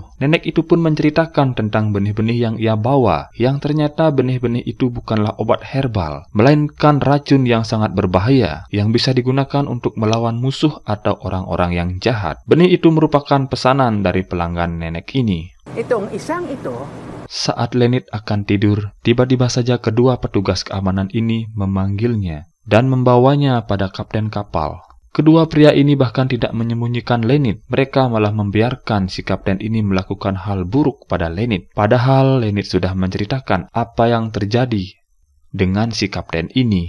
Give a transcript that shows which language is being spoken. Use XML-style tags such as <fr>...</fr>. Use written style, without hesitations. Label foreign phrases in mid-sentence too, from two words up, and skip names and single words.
<id>Nenek itu pun menceritakan tentang benih-benih yang ia bawa, yang ternyata benih-benih itu bukanlah obat herbal, melainkan racun yang sangat berbahaya, yang bisa digunakan untuk melawan musuh atau orang-orang yang jahat. Benih itu merupakan pesanan dari pelanggan nenek ini.</id> <tl>Itong isang ito.</tl> <id>Saat Lenit akan tidur, tiba-tiba saja kedua petugas keamanan ini memanggilnya dan membawanya pada kapten kapal. Kedua pria ini bahkan tidak menyembunyikan Lenit. Mereka malah membiarkan si kapten ini melakukan hal buruk pada Lenit. Padahal Lenit sudah menceritakan apa yang terjadi dengan si kapten ini.</id>